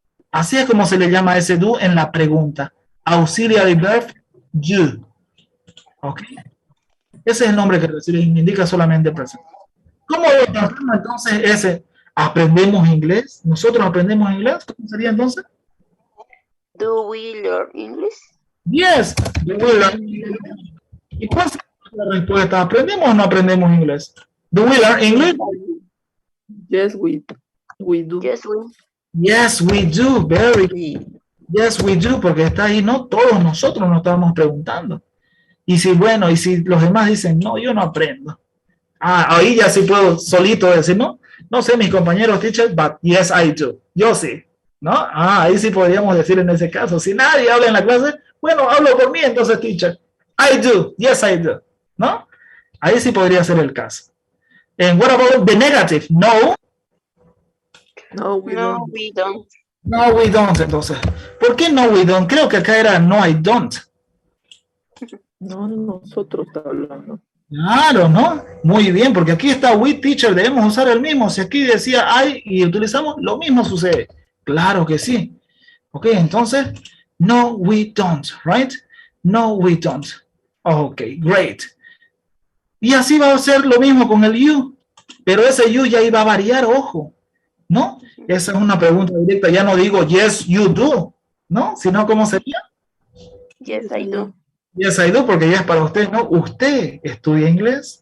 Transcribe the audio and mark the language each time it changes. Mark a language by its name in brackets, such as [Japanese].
[Spanish] Así es como se le llama a ese do en la pregunta. Auxiliary verb you. ¿Ok? Ese es el nombre que recibe y me indica solamente presente. ¿Cómo lo transforma entonces ese? ¿Aprendemos inglés? ¿Nosotros aprendemos inglés? ¿Cómo sería entonces? [English] Do we learn English? Yes, we will learn English. [Spanish] ¿Y cuál es la respuesta? ¿Aprendemos o no aprendemos inglés? [English] ¿Do we learn English? Yes, we do. Yes, we. Yes, we do. Very good. Yes, we do, [Spanish] porque está ahí, no todos nosotros nos estamos preguntando. Y si, bueno, y si los demás dicen, no, yo no aprendo. Ah, ahí ya sí puedo solito decir, no, no sé mis compañeros teachers, [English] but yes, I do. [Spanish] Yo sí, ¿no? Ah, ahí sí podríamos decir en ese caso. Si nadie habla en la clase, bueno, hablo por mí, entonces, teacher. [English] I do, yes, I do, [Spanish] ¿no? Ahí sí podría ser el caso. [English] And what about the negative? No. No, we No, don't. we don't. No, we don't, [Spanish] entonces. ¿Por qué no, we don't? Creo que acá era [English] no, I don't. [Spanish] No, nosotros está hablando. Claro, ¿no? Muy bien, porque aquí está we, teacher, debemos usar el mismo. Si aquí decía I y utilizamos, lo mismo sucede. Claro que sí. [English] Ok, [Spanish] entonces, [English] no, we don't, right? No, we don't. Ok, great. [Spanish] Y así va a ser lo mismo con el you, pero ese you ya iba a variar, ojo, ¿no? Esa es una pregunta directa, ya no digo [English] yes, you do, [Spanish] ¿no? Sino, ¿cómo sería? [English] Yes, I do. Yes, I do, [Spanish] porque ya es para usted, ¿no? ¿Usted estudia inglés?